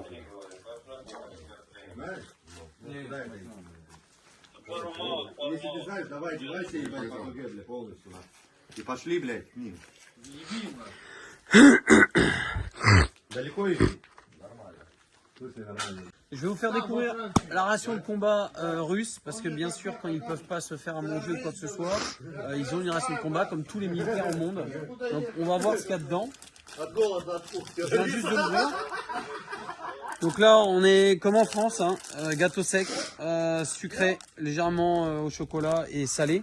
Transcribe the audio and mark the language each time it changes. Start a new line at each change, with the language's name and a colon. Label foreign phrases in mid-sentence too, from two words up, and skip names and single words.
Russian: Знаешь? Если ты знаешь, давай одевайся и пойдем полностью. И пошли, блядь, к ним. Далеко идти? Нормально.
French: Je vais vous faire découvrir la ration de combat russe, parce que bien sûr, quand ils ne peuvent pas se faire à manger ou quoi que ce soit, ils ont une ration de combat comme tous les militaires au monde. Donc on va voir ce qu'il y a dedans. Je viens juste de l'ouvrir. Donc là, on est comme en France, hein, gâteau sec, sucré, légèrement au chocolat et salé.